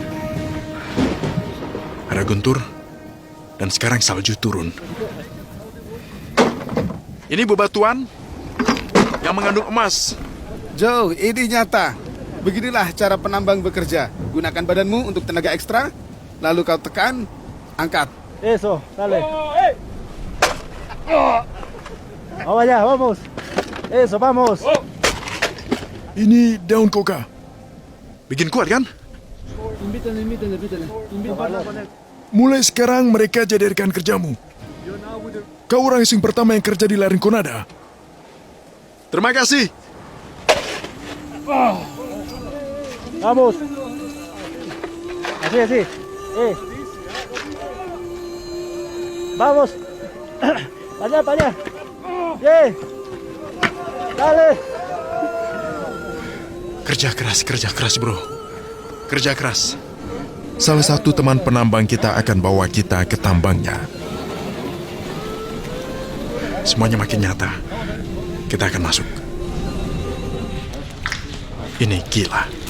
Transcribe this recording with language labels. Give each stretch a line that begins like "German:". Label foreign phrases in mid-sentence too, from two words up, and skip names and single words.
Indonesian: Ada guntur, dan sekarang salju turun. Ini bebatuan yang mengandung emas. Joe, ini nyata. Beginilah cara penambang bekerja. Gunakan badanmu untuk tenaga ekstra, lalu kau tekan, angkat.
Spanish: Eso, dale. Vamos allá, vamos. Eso, vamos.
Indonesian: Ini daun koka. Bikin kuat kan? Mulai sekarang mereka jadi rekan kerjamu. Kau orang asing pertama yang kerja di La Rinconada. Terima kasih.
Spanish: Vamos. Así, así. Vamos. Para allá. Dale.
Indonesian: Kerja keras bro. Kerja keras. Salah satu teman penambang kita akan bawa kita ke tambangnya. Semuanya makin nyata. Kita akan masuk. Ini gila.